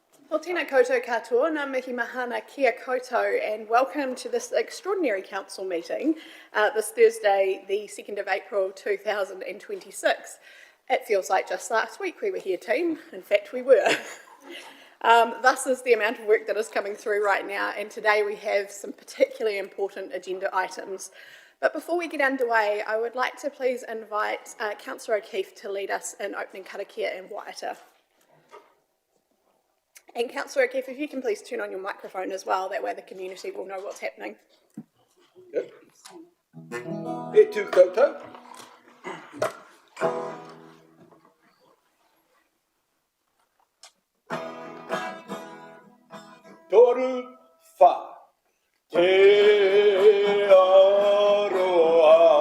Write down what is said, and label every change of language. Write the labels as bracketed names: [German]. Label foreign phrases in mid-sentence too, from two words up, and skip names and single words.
[Māori] Well, tēnā koutou katoa, ngā mihi mahana kia koutou, [English] and welcome to this extraordinary council meeting this Thursday, the 2nd of April 2026. It feels like just last week we were here, team. In fact, we were. Thus is the amount of work that is coming through right now, and today we have some particularly important agenda items. But before we get underway, I would like to please invite Councillor O'Keefe to lead us in opening karakia and waiata. And Councillor O'Keefe, if you can please turn on your microphone as well, that way the community will know what's happening. Yep. [Māori] E tū koutou. Toru wha te aroa